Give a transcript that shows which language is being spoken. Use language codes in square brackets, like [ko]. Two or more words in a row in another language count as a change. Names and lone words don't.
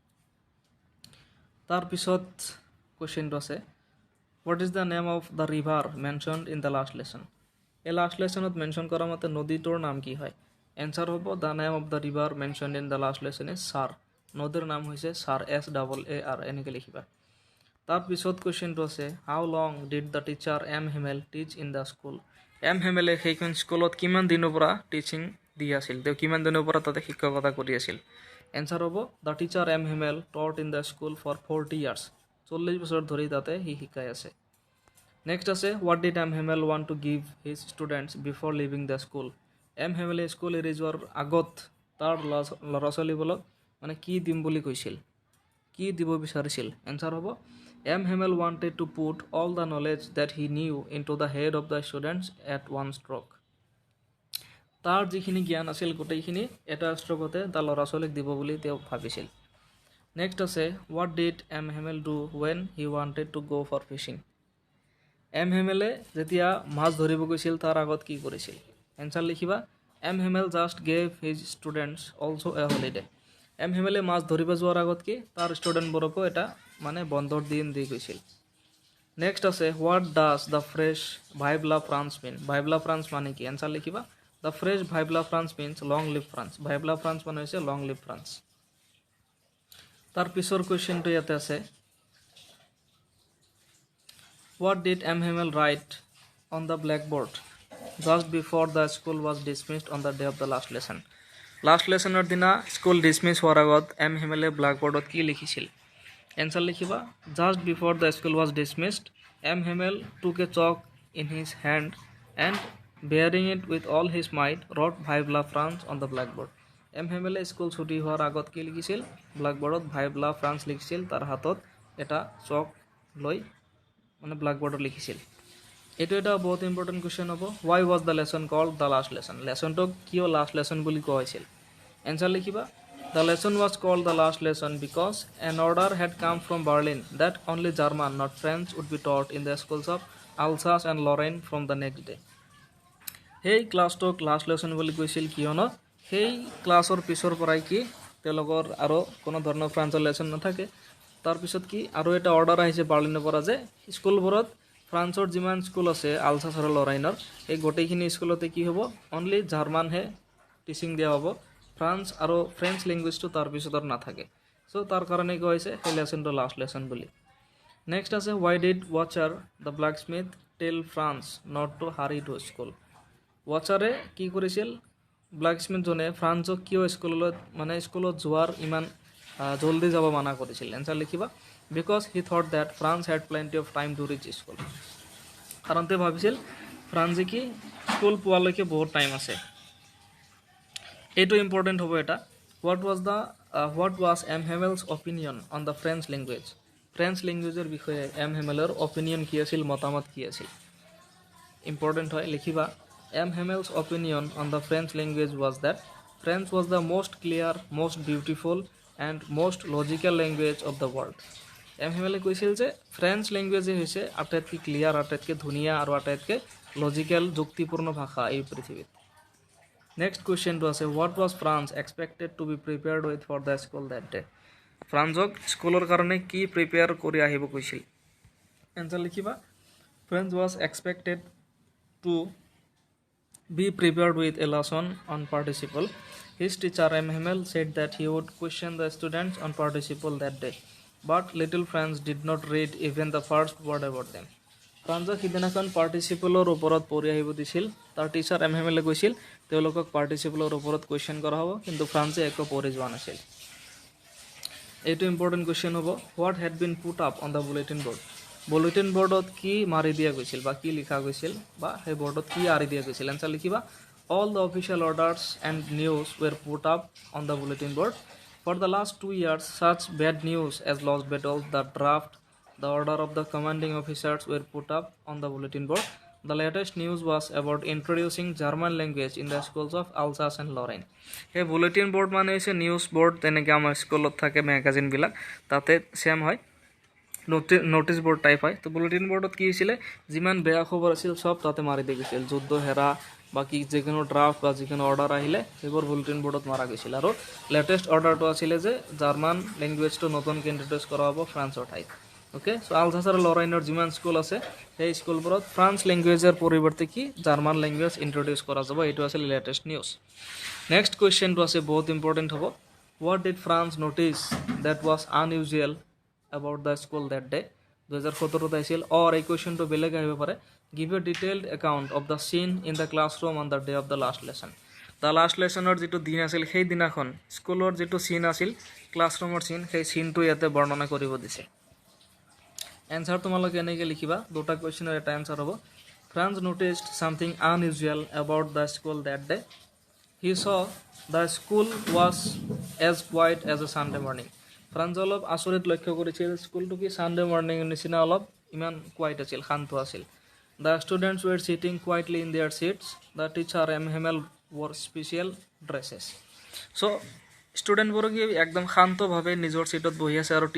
[as] তাৰ পিছত কুৱেশ্যনটো আছে [en] what is the name of the river mentioned in the last lesson [as] এই লাষ্ট লেসনত মেনশ্যন কৰা মতে নদীটোৰ নাম কি হয় এনসাৰ হ'ব [en] the name of the river mentioned in the last lesson is Saar [as] নদীৰ নাম হৈছে ছাৰ SAAR এনেকৈ লিখিবা তাৰপিছত কুৱেশ্যনটো আছে [en] how long did the teacher M. Hamel teach in the school M. [as] Hamel সেইখন স্কুলত কিমান দিনৰ পৰা টিচিং দি আছিল তেওঁ কিমান দিনৰ পৰা তাতে শিক্ষকতা কৰি আছিল এনচাৰ হ'ব [en] the teacher [as] M. [en] Hamel taught in the school for 40 years [as] 40 বছৰ ধৰি তাতে সি শিকাই আছে [en] নেক্সট আছে what did M. Hamel want to give his students before leaving the school M. [as] Hamel স্কুল এৰি যোৱাৰ আগত তাৰ ল'ৰা ছোৱালীবোৰক মানে কি দিম বুলি কৈছিল কি দিব বিচাৰিছিল এনসাৰ হ'ব M. [en] Hamel wanted to put all the knowledge that he knew into the head of the students at one stroke [as] তাৰ যিখিনি জ্ঞান আছিল গোটেইখিনি এটা ষ্ট্ৰকতে তাৰ ল'ৰা ছোৱালীক দিব বুলি তেওঁ ভাবিছিল [en] নেক্সট আছে what did M. Hamel do when he wanted to go for fishing M. [as] Hamel যেতিয়া মাছ ধৰিব গৈছিল তাৰ আগত কি কৰিছিল এনসাৰ লিখিবা M. [en] Hamel just gave his students also a holiday M. [as] Hamel মাছ ধৰিব যোৱাৰ আগত কি তাৰ ষ্টুডেণ্টবোৰকো এটা মানে বন্ধৰ দিন দি গৈছিল নেক্সট আছে [en] what does the phrase [fr] Vive la France [en] mean [fr] Vive la France [as] মানে কি এনচাৰ লিখিবা [en] the phrase [fr] Vive la France [en] means long live France [fr] Vive la France [as] মানে হৈছে [en] long live France [as] তাৰ পিছৰ কুৱেশ্যনটো ইয়াতে আছে [en] what did [as] M. [en] Hamel write on the blackboard just before the school was dismissed on the day of the last lesson [as] লাষ্ট লেসনৰ দিনা স্কুল ডিছমিছ হোৱাৰ আগত [en] M. Hamel [as] ব্লেকবোৰ্ডত কি লিখিছিল এনসাৰ লিখিবা [en] just before the school was dismissed M. Hamel took a chalk in his hand and bearing it with all his might wrote [fr] Vive la France [en] on the blackboard M. [as] Hamel স্কুল ছুটি হোৱাৰ আগত কি লিখিছিল ব্লেকবোৰ্ডত [fr] Vive la France [as] লিখিছিল তাৰ হাতত এটা চক লৈ মানে ব্লেকবোৰ্ডত লিখিছিল এইটো এটা বহুত ইম্পৰ্টেণ্ট কুৱেশ্যন হ'ব [en] why was the lesson called the last lesson [as] লেসনটোক কিয় লাষ্ট লেসন বুলি কোৱা হৈছিল এনসাৰ লিখিবা [en] the lesson was called the last lesson because an order had come from Berlin that only German not French would be taught in the schools of Alsace and Lorraine from the next day [as] সেই ক্লাছটোক লাষ্ট লেসন বুলি কৈছিল কিয়নো সেই ক্লাছৰ পিছৰ পৰাই কি তেওঁলোকৰ আৰু কোনো ধৰণৰ ফ্ৰান্সৰ লেসন নাথাকে তাৰপিছত কি আৰু এটা অৰ্ডাৰ আহিছে বাৰ্লিনৰ পৰা যে স্কুলবোৰত ফ্ৰান্সৰ যিমান স্কুল আছে আলসাছ আৰু লৰাইনৰ এই গোটেইখিনি স্কুলতে কি হ'ব অনলি জাৰ্মানহে টিচিং দিয়া হ'ব ফ্ৰান্স আৰু ফ্ৰেঞ্চ লেংগুৱেজটো তাৰ পিছত আৰু নাথাকে চ' তাৰ কাৰণে কি হৈছে সেই লেসনটো লাষ্ট লেসন বুলি নেক্সট আছে [en] why did watcher the blacksmith tell Franz not to hurry to school? [as] watcher কি কৰিছিল ব্ল্যাকস্মিথ জনে ফ্ৰান্সক কিয় স্কুলত যোৱাৰ ইমান জলদি যাব মানা কৰিছিল এনসাৰ লিখিবা [en] because he thought that France had plenty of time to reach school [as] কাৰণ তেওঁ ভাবিছিল ফ্ৰান্সে কি স্কুল পোৱালৈকে বহুত টাইম আছে এইটো ইম্পৰ্টেণ্ট হ'ব এটা [en] what was [as] M. [en] Hammel's opinion on the French language? [as] ফ্ৰেঞ্চ লেংগুৱেজৰ বিষয়ে [en] M. Hamel's opinion [as] কি আছিল মতামত কি আছিল ইম্পৰ্টেণ্ট হয় লিখিবা M. [en] Hammel's opinion on the French language was that French was the most clear, most beautiful and most logical language of the world. [as] M. Hamel কৈছিল যে ফ্ৰেঞ্চ লেংগুৱেজে হৈছে আটাইতকৈ ক্লিয়াৰ আটাইতকৈ ধুনীয়া আৰু আটাইতকৈ লজিকেল যুক্তিপূৰ্ণ ভাষা এই পৃথিৱীত নেক্সট কুৱেশ্যনটো আছে [en] what was France expected to be prepared with for the school that day? [as] ফ্ৰান্সক স্কুলৰ কাৰণে কি প্ৰিপেয়াৰ কৰি আহিব কৈছিল এনসাৰ লিখিবা [en] France was expected to be prepared with a lesson on participle. His teacher M. Hamel said that he would question the students on participle that day, but little Franz did not read even the first word about them. [as] ফ্ৰান্সক সিদিনাখন পাৰ্টিচিপলৰ ওপৰত পঢ়ি আহিব দিছিল তাৰ টিচাৰ এম হেমেলে কৈছিল তেওঁলোকক পাৰ্টিচিপলৰ ওপৰত কুৱেশ্যন কৰা হ'ব কিন্তু ফ্ৰান্সে একো পঢ়ি যোৱা নাছিল এইটো ইম্পৰ্টেণ্ট কুৱেশ্যন হ'ব [en] what had been put up on the [as] বুলেটিন বৰ্ডত কি মাৰি দিয়া গৈছিল বা কি লিখা গৈছিল বা সেই বৰ্ডত কি আঁৰি দিয়া গৈছিল এনসাৰ লিখিবা [en] all the official orders and news were put up on the bulletin board for the last 2 years such bad news as lost battles the draft the order of the commanding officers were put up on the bulletin board the latest news was about introducing German language in the schools of Alsace and Lorraine hey bulletin board [as] মানে হৈছে নিউজ বৰ্ড তেনেকৈ আমাৰ স্কুলত থাকে ম্যাগাজিন বিলাক তাতে সেম হয় নোটিছ বৰ্ড টাইপ হয় তো বুলেটিন বৰ্ডত কি হৈছিলে যিমান বেয়া খবৰ আছিল সব তাতে মাৰি দি গৈছিল যুদ্ধ হেৰা বাকি যিকোনো ড্ৰাফট বা যিকোনো অৰ্ডাৰ আহিলে সেইবোৰ বুলেটিন বৰ্ডত মাৰা গৈছিল আৰু লেটেষ্ট অৰ্ডাৰটো আছিলে যে জাৰ্মান লেংগুৱেজটো নতুনকৈ ইন্ট্ৰডিউচ কৰা হ'ব ফ্ৰান্সৰ ঠাইত [en] okay so [as] আলজাছ আৰু লৰাইনৰ যিমান স্কুল আছে সেই স্কুলবোৰত ফ্ৰান্স লেংগুৱেজৰ পৰিৱৰ্তে কি জাৰ্মান লেংগুৱেজ ইন্ট্ৰডিউচ কৰা যাব এইটো আছিল লেটেষ্ট নিউজ নেক্সট কুৱেশ্যনটো আছে বহুত ইম্পৰ্টেণ্ট হ'ব [en] what did Franz notice that was unusual about the school that day [as] 2017 আছিল or এই কোৱেশ্যনটো বেলেগ আহিব পাৰে [en] give a detailed account of the scene in the classroom on the day of the last lesson [as] the last lessonৰ যেটো দিন আছিল সেই দিনাখন স্কুলৰ যেটো সিন আছিল ক্লাছৰুমৰ সিন সেই সিনটো ইয়াতে বৰ্ণনা কৰিব দিছে এনসাৰ তোমালোকে এনেকৈ লিখিবা দুটা কোৱেশ্যনৰ এটা এনসাৰ হ'ব [en] France noticed something unusual about the school that day he saw the school was as quiet as a Sunday morning [as] ফ্ৰান্স অলপ আচৰিত লক্ষ্য কৰিছিল স্কুলটো কি সানডে মৰ্নিং নিচিনা অলপ ইমান কোৱাইট আছিল শান্ত আছিল [en] the students were sitting quietly in their seats the teacher M. Hamel wore special dresses [as] চ' ষ্টুডেণ্টবোৰো কি একদম শান্তভাৱে নিজৰ সিটত বহি আছে আৰু